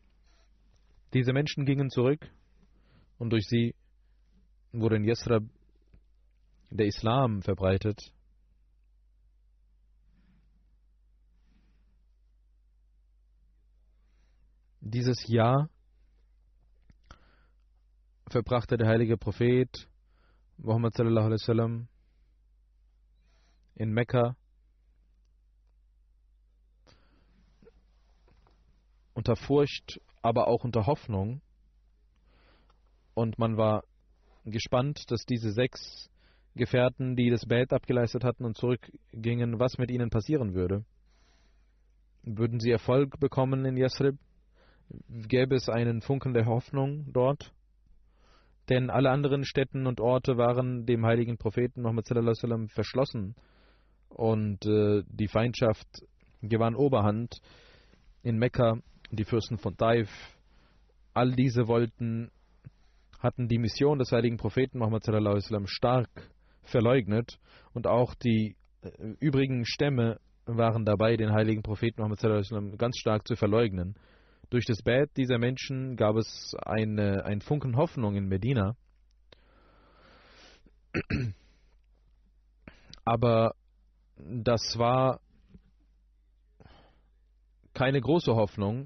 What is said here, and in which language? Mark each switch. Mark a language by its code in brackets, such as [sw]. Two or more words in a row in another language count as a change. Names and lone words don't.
[de] Diese Menschen gingen zurück und durch sie wurde in Yasrib der Islam verbreitet. Dieses Jahr verbrachte der heilige Prophet Muhammad [ar] صلى الله عليه وسلم [de] in Mekka unter Furcht, aber auch unter Hoffnung. Und man war gespannt, dass diese 6 Gefährten, die das Bait abgeleistet hatten und zurückgingen, was mit ihnen passieren würde. Würden sie Erfolg bekommen in Yasrib? Gäbe es einen Funken der Hoffnung dort? Denn alle anderen Städten und Orte waren dem heiligen Propheten Muhammad [ar] صلى الله عليه وسلم [de] verschlossen und die Feindschaft gewann Oberhand. In Mekka, die Fürsten von Taif, all diese hatten die Mission des heiligen Propheten Muhammad [ar] صلى الله عليه وسلم [de] stark verleugnet, und auch die übrigen Stämme waren dabei, den heiligen Propheten Muhammad [ar] صلى الله عليه وسلم [de] ganz stark zu verleugnen. Durch das Bad dieser Menschen gab es einen Funken Hoffnung in Medina. Aber das war keine große Hoffnung.